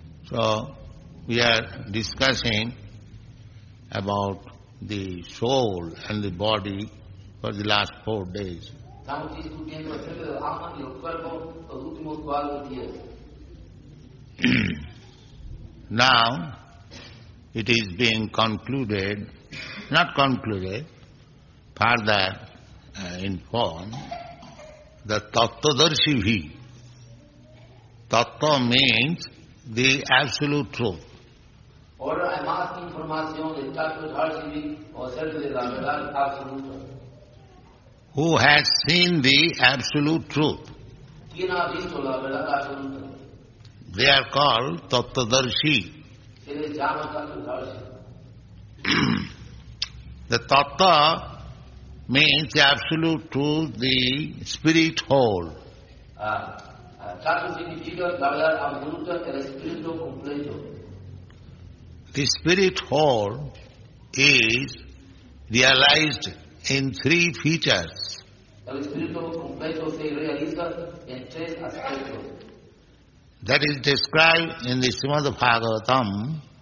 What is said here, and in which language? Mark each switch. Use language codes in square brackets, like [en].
[en] So we are discussing about the soul and the body for the last 4 days. [es] Estamos discutiendo acerca del alma y el cuerpo los últimos 4 días. [en] Now it is being concluded, not concluded, further informed, the Tattvadarshibhi. Tattva means the absolute truth. [es] Ahora hay más información de Tattvadarshibhi acerca de la verdad absoluta. [en] Who has seen the absolute truth? [es] ¿Quién ha visto la verdad absoluta? [en] They are called Tattvadarshi. [es] Se les llama Tattvadarshi. [en] The Tattva means the absolute truth, the spirit whole. [es] Tattva significa la verdad absoluta, el espíritu completo. [en] The spirit whole is realized in 3 features. [es] El espíritu completo se realiza en 3 aspectos. [en] That is described in the Srimad Bhagavatam.